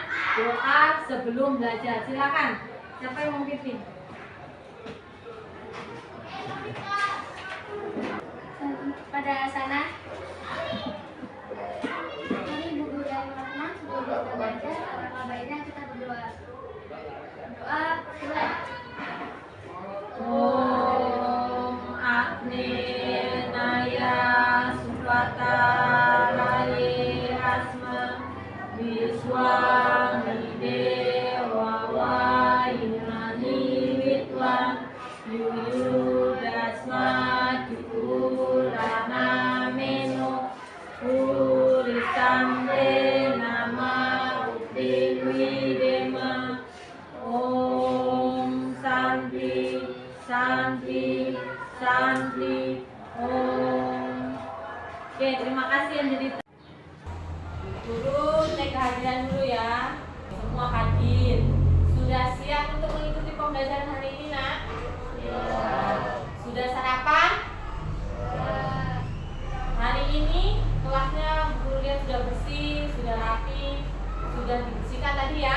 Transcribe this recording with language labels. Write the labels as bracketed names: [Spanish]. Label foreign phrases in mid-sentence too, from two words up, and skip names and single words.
[Indonesian] Doa sebelum belajar. Silakan. Siapa yang mau pimpin? Pada sana, ini buku dari Rahman. Sebelum kita belajar, alangkah baiknya kita berdoa. Doa mulai. [Sanskrit] Om Agni Naya Supata Raye Asma Viswami Dewa Wayunani Witwan Yuyu Dasma Dikurana Meno Purisante Nama Utiwidema Om Santi Santi Santi Om. [Indonesian] Oke, terima kasih yang jadi guru. Cek kehadiran dulu ya. Semua hadir. Sudah siap untuk mengikuti pembelajaran hari ini, Nak? Ya. Sudah sarapan? Ya. Hari ini kelasnya guru lihat sudah bersih, sudah rapi, sudah dibersihkan tadi ya.